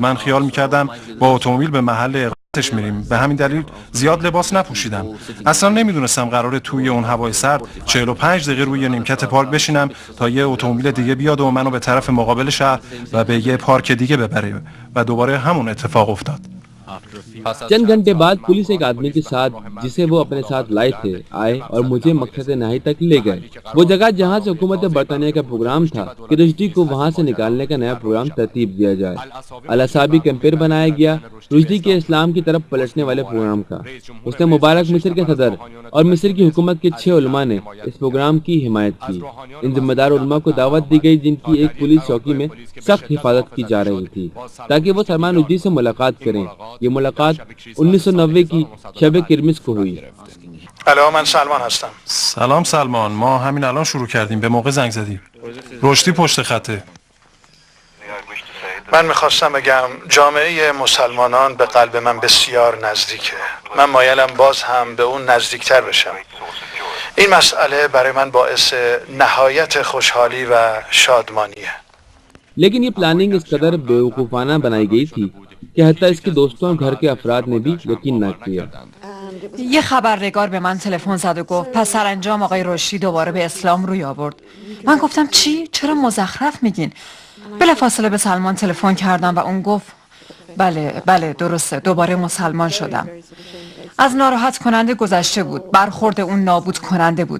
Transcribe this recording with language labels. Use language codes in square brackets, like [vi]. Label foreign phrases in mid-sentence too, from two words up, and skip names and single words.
[fa] من خیال میکردم با اتومبیل به محل اقامتش میریم. به همین دلیل زیاد لباس نپوشیدم. اصلا نمیدونستم قراره توی اون هوای سرد 45 دقیقه روی نیمکت پارک بشینم تا یه اتومبیل دیگه بیاد و منو به طرف مقابل شهر و به یه پارک دیگه ببره و دوباره همون اتفاق افتاد. [ur] چند گھنٹے بعد پولیس ایک آدمی کے ساتھ جسے وہ اپنے ساتھ لائے تھے آئے اور مجھے مقصد نہائی تک لے گئے. وہ جگہ جہاں سے حکومت برطانیہ کا پروگرام تھا کہ رشدی کو وہاں سے نکالنے کا نیا پروگرام ترتیب دیا جائے. الاسابی کیمپیر بنایا گیا رشدی کے اسلام کی طرف پلٹنے والے پروگرام کا. اس نے مبارک مصر کے صدر اور مصر کی حکومت کے 6 علماء نے اس پروگرام کی حمایت کی. ان ذمہ دار علماء کو دعوت دی گئی جن کی ایک پولیس چوکی میں سخت حفاظت کی جا رہی تھی تاکہ وہ سلمان رشدی سے ملاقات کریں. یہ ملاقات 1990 کی شب کرسمس کو ہوئی. [fa] الو، من سلمان هستم. سلام سلمان، ما همین الان شروع کردیم. به موقع زنگ زدیم. رشدی پشت خطه. من میخواستم بگم جامعه مسلمانان به قلب من بسیار نزدیکه. من مایلم باز هم به اون نزدیکتر بشم. این مسئله برای من باعث نهایت خوشحالی و شادمانیه. [ur] لیکن یہ پلاننگ اس قدر بیوقوفانہ بنائی گئی تھی کہ حتی اس کے دوستوں اور گھر کے افراد نے بھی یقین نہ کیا. [fa] یه خبرنگار به من تلفن زد و گفت پس سرانجام آقای رشدی دوباره به اسلام روی آورد. من گفتم چی؟ چرا مزخرف میگین؟ بلافاصله به سلمان تلفن کردم و اون گفت بله درسته، دوباره مسلمان شدم. از ناراحت کننده گذشته بود. برخورد اون نابود کننده بود.